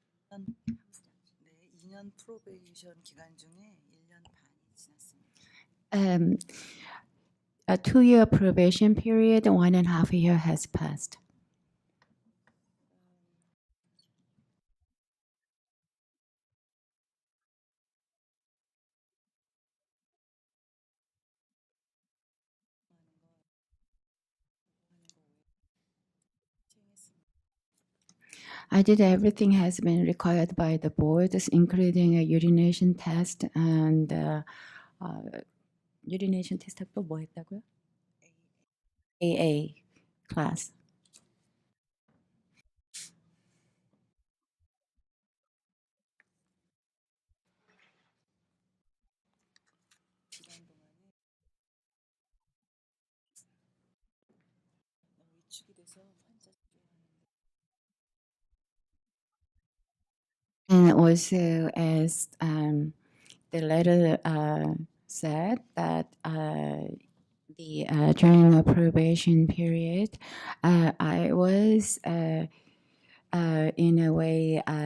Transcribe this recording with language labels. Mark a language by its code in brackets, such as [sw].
[ko] 네, 2년 프로베이션 기간 중에 1년 반이 지났습니다. [en] A 2-year probation period, 1.5 year has passed. I did everything has been required by the board, including a urination test and urination test [ko] 또 뭐 했다고요? [en] AA class. [ko] 기간 동안에 위축이 돼서 환자 [en] And also, as the letter said, that during the probation period, I was in a way